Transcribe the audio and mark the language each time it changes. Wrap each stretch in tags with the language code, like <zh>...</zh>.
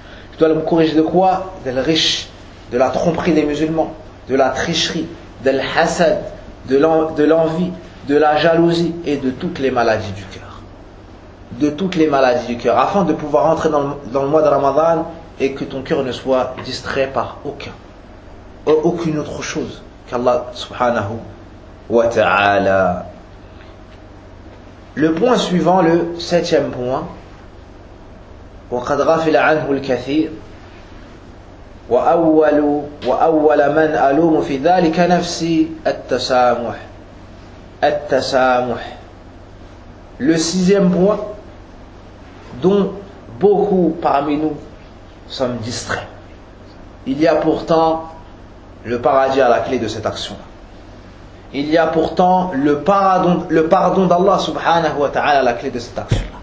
<fr>Tu dois le corriger de quoi? De la riche, de la tromperie des musulmans, de la tricherie, de l'hasad, de l'envie, de la jalousie et de toutes les maladies du cœur. De toutes les maladies du cœur. Afin de pouvoir entrer dans le mois de Ramadan et que ton cœur ne soit distrait par aucune autre chose qu'Allah subhanahu wa ta'ala. Le point suivant, le septième point,</fr> <ar>وَقَدْ غَفِلَ عَنْهُ الْكَثِيرُ وَأَوَّلَ مَنْ أَلُومُ فِي ذَلِكَ نَفْسِي التَّسَامُحُ.</ar> <fr>Le sixième point dont beaucoup parmi nous sommes distraits. Il y a pourtant le paradis à la clé de cette action. Il y a pourtant le pardon d'Allah subhanahu wa ta'ala à la clé de cette action.</fr>